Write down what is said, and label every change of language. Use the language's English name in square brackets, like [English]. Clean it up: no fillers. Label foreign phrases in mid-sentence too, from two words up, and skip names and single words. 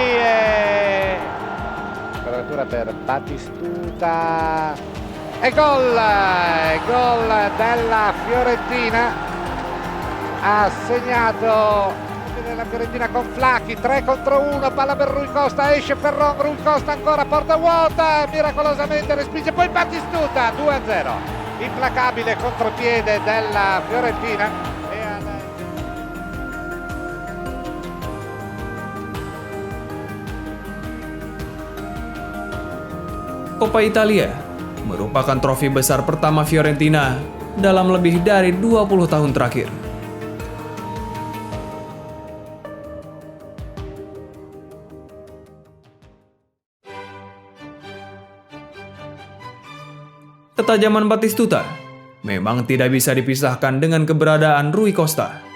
[Italian] Quadratura per Batistuta e gol della Fiorentina, ha segnato della Fiorentina con Flacchi, 3 contro 1, palla per Rui Costa, esce Ferron, Rui Costa ancora, porta vuota, miracolosamente respinge poi Batistuta, 2-0, implacabile contropiede della Fiorentina. [Indonesian] Coppa Italia merupakan trofi besar pertama Fiorentina dalam lebih dari 20 tahun terakhir. Ketajaman Batistuta memang tidak bisa dipisahkan dengan keberadaan Rui Costa.